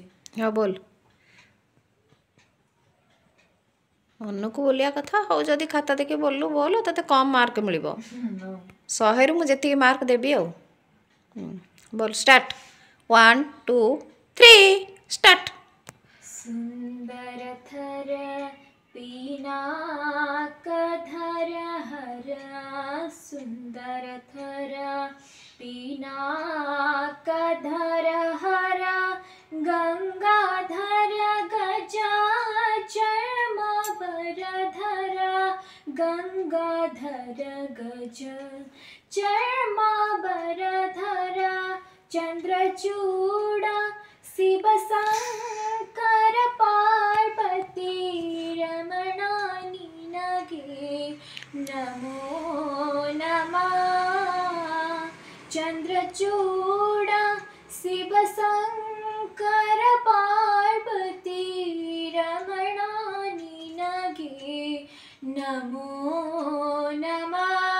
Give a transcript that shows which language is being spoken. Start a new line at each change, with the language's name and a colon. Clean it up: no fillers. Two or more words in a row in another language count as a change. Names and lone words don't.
Odia: ହଁ ବୋଲ ଅନକୋ ବୋଲିଆ କଥା ହୋ ଯଦି ଖାତା ଦେଖି ବୋଲଲୁ ବୋଲ ତତେ କମ ମାର୍କ ମିଳିବ 100 ରୁ ମୁଁ ଯେତି ମାର୍କ ଦେବି ଆ ବୋଲ ଷ୍ଟାର୍ଟ 1 2 3 ଷ୍ଟାର୍ଟ।
Sanskrit: सुंदर थर पीनाकधर हर सुंदर थर पीनाकधर हर गंगाधर गजा चर्मावरधर गंगाधर गज चर्मावरधर चंद्रचूड़ शिव शंकर पार्वती रमणानी नगे नमो नमः चंद्रचूड़ शिव शंकर पार्वती रमणानी नगे नमो नमः।